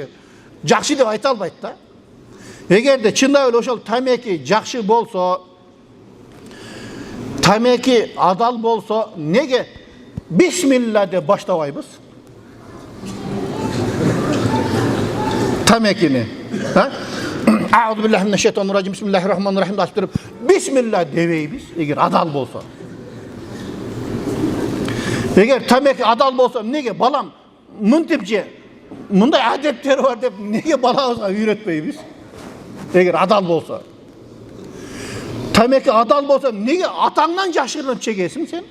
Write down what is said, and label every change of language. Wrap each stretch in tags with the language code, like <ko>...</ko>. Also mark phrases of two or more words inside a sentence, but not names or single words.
<ky>Жакшы деп айта албайт да. Эгерде чындап эле ошол тамеки жакшы болсо, тамеки адал болсо, неге бисмилла деп баштабайбыз? Тамекини,</ky> <ar>أعوذ بالله من الشيطان الرجيم بسم الله الرحمن الرحيم</ar> <ky>деп туруп, бисмилла дебейбиз, эгер адал болсо. Эгер тамеки адал болсо, неге балам мынтип же, мындай адептери бар деп неге балабызга үйрөтпөйбүз? Эгер адал болсо. Тамеки адал болсо, неге атаңдан жашырынып чегесиң сен?</ky>